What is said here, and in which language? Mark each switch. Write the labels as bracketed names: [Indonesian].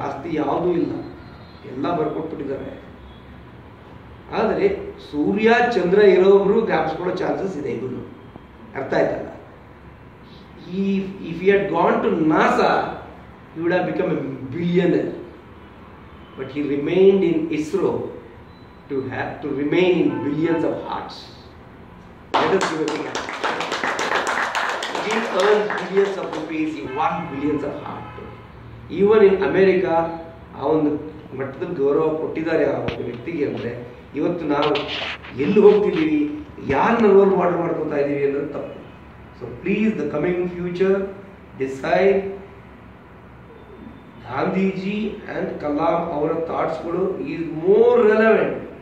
[Kannada] ಆಸ್ತಿ ಯಾವುದೂ ಇಲ್ಲ, ಎಲ್ಲ ಬರ್ಕೊಟ್ಬಿಟ್ಟಿದ್ದಾರೆ. ಆದರೆ ಸೂರ್ಯ ಚಂದ್ರ ಇರೋಬ್ರು ಜ್ಞಾಪಿಸ್ಕೊಳ್ಳೋ ಚಾನ್ಸಸ್ ಇದೆ ಇಬ್ಬರು. ಅರ್ಥ ಆಯ್ತಲ್ಲ? [English] If you had gone to NASA you would have become a billionaire. But he remained in ISRO to remain in billions of hearts. Let us give a big hand. He earned billions of rupees, he won billions of hearts. Even in America, [Kannada] ಆ ಒಂದು ಮಟ್ಟದಲ್ಲಿ ಗೌರವ ಕೊಟ್ಟಿದ್ದಾರೆ ಆ ಒಂದು ವ್ಯಕ್ತಿಗೆ. ಅಂದರೆ ಇವತ್ತು ನಾವು ಎಲ್ಲಿ ಹೋಗ್ತಿದ್ದೀವಿ, ಯಾರನ್ನ ರೋಲ್ ಮಾಡೆಲ್ ಮಾಡ್ಕೊತಾ ಇದ್ದೀವಿ ಅನ್ನೋದು ತಪ್ಪು. [English] so please, the coming future decide Gandhiji and Kalam [Kannada] ಅವರ ಥಾಟ್ಸ್ಗಳು [English] Is more relevant.